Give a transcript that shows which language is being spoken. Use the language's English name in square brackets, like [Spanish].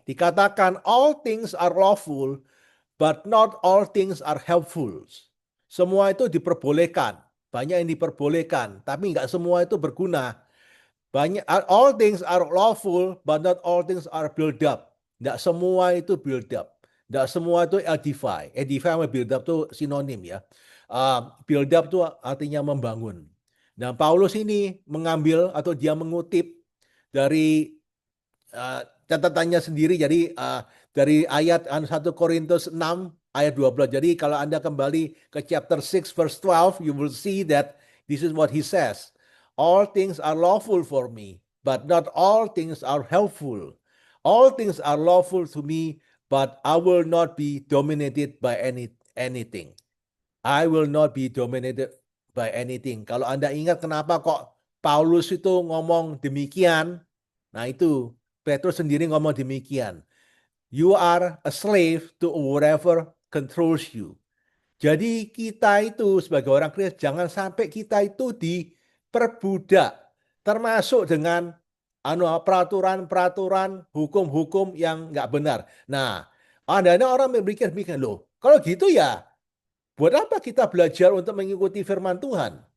[Indonesian] Dikatakan [English] all things are lawful, but not all things are helpful. [Indonesian] Semua itu diperbolehkan. Banyak yang diperbolehkan, tapi nggak semua itu berguna. [English] All things are lawful, but not all things are build up. [Indonesian] Nggak semua itu build up. Nggak semua itu edify. Edify sama build up itu sinonim ya. Build up itu artinya membangun. Nah, Paulus ini mengambil atau dia mengutip dari catatannya sendiri. Jadi dari ayat 1 Korintus 6 ayat 12. Jadi kalau Anda kembali ke [English] chapter 6 verse 12, you will see that this is what he says. All things are lawful for me, but not all things are helpful. All things are lawful to me, but I will not be dominated by anything. I will not be dominated by anything. [Indonesian] Kalau Anda ingat kenapa kok Paulus itu ngomong demikian, nah itu Petrus sendiri ngomong demikian. [English] You are a slave to whatever controls you. [Indonesian] Jadi kita itu sebagai orang Kristen jangan sampai kita itu diperbudak, termasuk dengan peraturan-peraturan, hukum-hukum yang nggak benar. Nah, ada orang berpikir loh, kalau gitu ya buat apa kita belajar untuk mengikuti firman Tuhan?